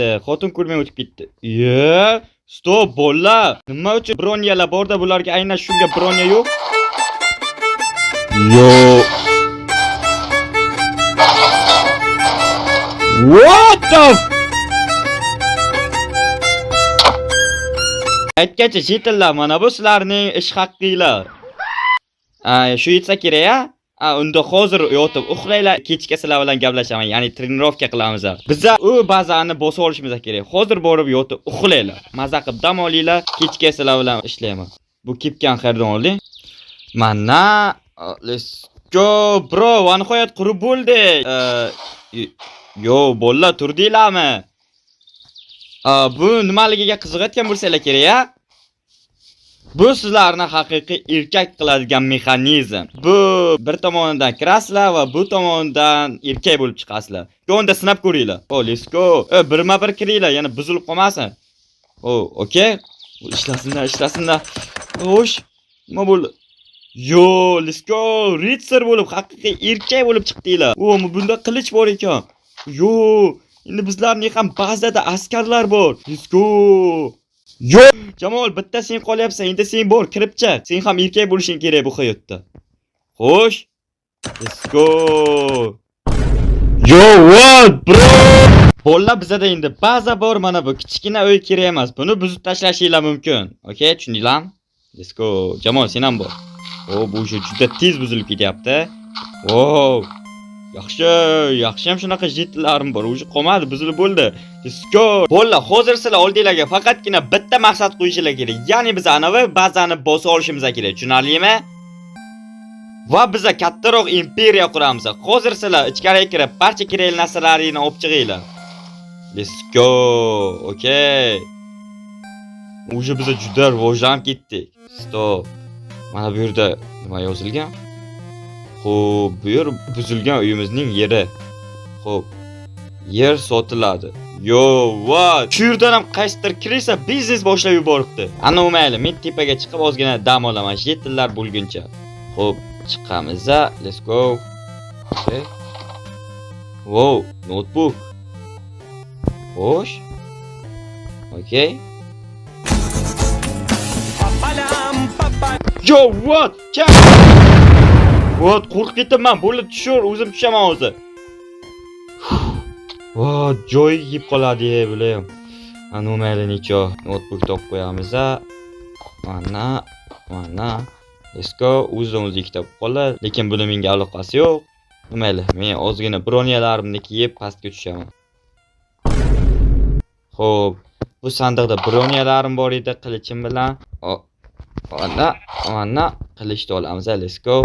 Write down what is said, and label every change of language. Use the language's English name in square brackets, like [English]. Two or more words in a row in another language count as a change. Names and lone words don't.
[Uzbek] Xotin ko'rmay o'tib ketdi. Stop bolalar. Nima uchun bronyalar borda, bularga aynan shunga bronya yo'q? [English] Yo. What the? [Uzbek] Aytgancha jetonlar, mana bu sizlarning ish haqqinglar. Shu yetsa kerak-a? Unda hozir yotib uxlaylar, kechga sizlar bilan gaplashaman, ya'ni trenirovka qilamiz. Bizlar u bazani bosib olishimiz kerak. Hozir borib yotib uxlaylar, maza qilib dam olinglar, kechga sizlar bilan ishlayman. Bu kepkan xaridon olding. [English] Mana let's go bro, [Uzbek] va nihoyat qurib bo'ldi. Yo, bolalar turdinglarmi? Bu nimaligiga qiziqayotgan bo'lsanglar kerak-a? Bu sizlarni haqiqiy erkak qiladigan mexanizm. Bu bir tomonidan kirasizlar va bu tomonidan erkak bo'lib chiqasizlar. Unda sinab ko'ringlar. [English] Let's go. [Uzbek] Birma-bir kiringlar, yana buzilib qolmasin. Okay. Ishlasinlar. Xo'sh, nima bo'ldi? [English] Yo, let's go. [Uzbek] Ritser bo'lib, haqiqiy erkak bo'lib chiqdinglar. Bunda qilich bor ekan. Yo, endi bizlarning ham ba'zida askarlar bor. [English] Let's go. [Uzbek] Yo, Jamol, bitta sen qolyapsan, endi sen bor, kirib chiq. Sen ham erkak bo'lishing kerak bu hayotda. Xo'sh. [English] Let's go. Yo, what bro? [Uzbek] Bolalar, bizda endi baza bor, mana bu kichkina uy kerak emas. Buni buzib tashlashinglar mumkin. Okay, tushundinglarmi? [English] Let's go. [Uzbek] Jamol, sen ham bor. Bu juda tez buzilib ketyapti. Wow. Yaxshi ham shunaqa jetlarim bor. O'zi qolmadi, buzilib bo'ldi. [English] Let's go. [Uzbek] Bolalar, hozir sizlar oldinglarga faqatgina bitta maqsad qo'yishinglar kerak. Ya'ni biz anavi bazani bosib olishimiz kerak. Tushunarlimi? Va biz kattaroq imperiya quramiz. Hozir sizlar ichkariga kirib, barcha kerakli narsalaringni olib chiqinglar. [English] Let's go. [Uzbek] Okay. O'zi biz juda rivojlanib ketdik. Stop. Mana bu yerda nima yozilgan? Xo'p, bu yer buzilgan uyimizning yeri. Xo'p. Yer sotiladi. Yo, what? Shu yerdan ham qaysidir kirsa biznes boshlab yuboribdi. Ana mayli, men tepaga chiqib ozgina dam olaman, jetonlar bo'lguncha. Xo'p, chiqamiz. [English] Let's go. Okay. [Uzbek] Wow, notebook. Xo'sh. Okay. Yo, what? What? Qo'rqib ketibman. Bo'lib tushur, o'zim tushaman hozir. Joy yeb qoladi bular ham. Ana mayli necho notebook topib qo'yamiz. Mana. [English] Let's go. [Uzbek] O'zimiz kitob qoladi, lekin buni menga aloqasi yo'q. Mayli, men ozgina broniyalarimni kiyib pastga tushaman. Xo'p, bu sandiqda broniyalarim bor edi, qilichim bilan. Mana qilichni olamiz. [English] Let's go.